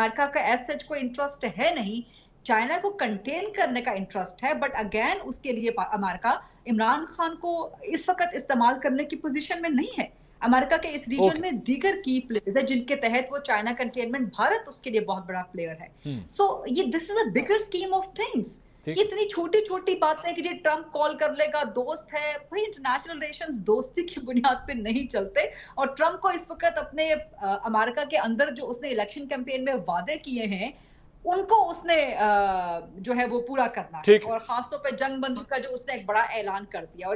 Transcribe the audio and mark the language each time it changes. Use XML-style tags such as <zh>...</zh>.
<ur>امریکہ کا as such کوئی interest ہے نہیں. چائنا کو کنٹین کرنے کا انٹرسٹ ہے، بٹ اگین اس کے لیے امریکہ عمران خان کو اس وقت استعمال کرنے کی پوزیشن میں نہیں ہے. امریکہ کے اس ریجن میں دیگر کی پلیئرز ہیں جن کے تحت وہ چائنا کنٹینمنٹ، بھارت اس کے لیے بہت بڑا پلیئر ہے.</ur> <en>So یہ this is a bigger scheme of things.</en> <ur>اتنی چھوٹی چھوٹی باتیں کہ یہ ٹرمپ کال کر لے گا، دوست ہے بھائی. انٹرنیشنل ریلیشنز دوستی کی بنیاد پہ نہیں چلتے. اور ٹرمپ کو اس وقت اپنے امریکہ کے اندر جو اس نے الیکشن کیمپین میں وعدے کیے ہیں ان کو اس نے جو ہے وہ پورا کرنا ہے، اور خاص طور پہ جنگ بندی کا جو اس نے ایک بڑا اعلان کر دیا.</ur>